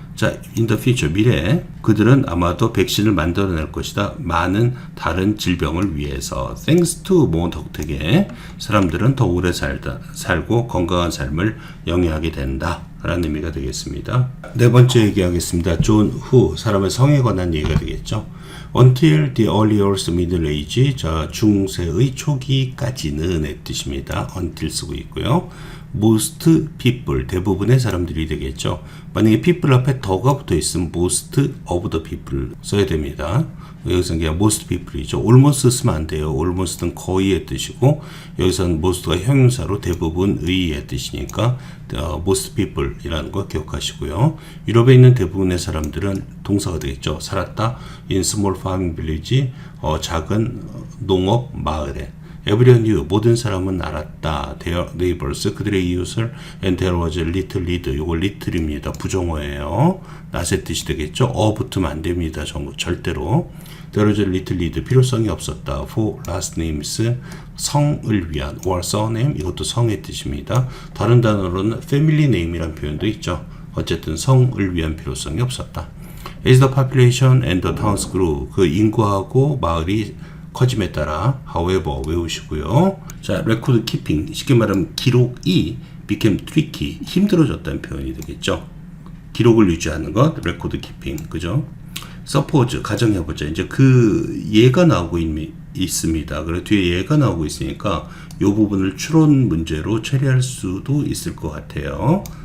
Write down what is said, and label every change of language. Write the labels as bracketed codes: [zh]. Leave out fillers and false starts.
[ko] 자, [en] in the future, [ko] 미래에 그들은 아마도 백신을 만들어낼 것이다. 많은 다른 질병을 위해서. Thanks to 뭐 덕택에 사람들은 더 오래 살고 건강한 삶을 영위하게 된다. 라는 의미가 되겠습니다. 네 번째 얘기하겠습니다. 존 후, 사람의 성에 관한 얘기가 되겠죠. [en] Until the earliest middle age, 자, [ko] 중세의 초기까지는 뜻입니다. until 쓰고 있고요. Most people, 대부분의 사람들이 되겠죠. 만약에 people 앞에 더가 붙어 있으면 most of the people 써야 됩니다. 여기서는 그냥 most people이죠. almost 쓰면 안 돼요. almost는 거의의 뜻이고, 여기서는 most가 형용사로 대부분의의 뜻이니까 most people 이라는 거 기억하시고요. 유럽에 있는 대부분의 사람들은 동사가 되겠죠. 살았다. [en] in small farming village, [ko] 작은 농업 마을에. [en] Everyone knew, [ko] 모든 사람은 알았다. [en] Their neighbors, [ko] 그들의 이웃을. [en] And there was a little lead, [ko] 요거 little입니다. 부정어예요. 낫의 뜻이 되겠죠. 붙으면 안 됩니다. 절대로. [en] There was a little lead, [ko] 필요성이 없었다. [en] For last names, [ko] 성을 위한. or surname, 이것도 성의 뜻입니다. 다른 단어로는 family name이란 표현도 있죠. 어쨌든 성을 위한 필요성이 없었다. [en] As the population and the towns grew, [ko] 그 인구하고 마을이 커짐에 따라 [en] however [ko] 외우시고요. 자, record keeping, 쉽게 말하면 기록이 [en] became tricky, [ko] 힘들어졌다는 표현이 되겠죠. 기록을 유지하는 것, record keeping, 그죠? suppose, 가정해보자. 이제 그 예가 나오고 있습니다. 그리고 뒤에 예가 나오고 있으니까 이 부분을 추론 문제로 처리할 수도 있을 것 같아요.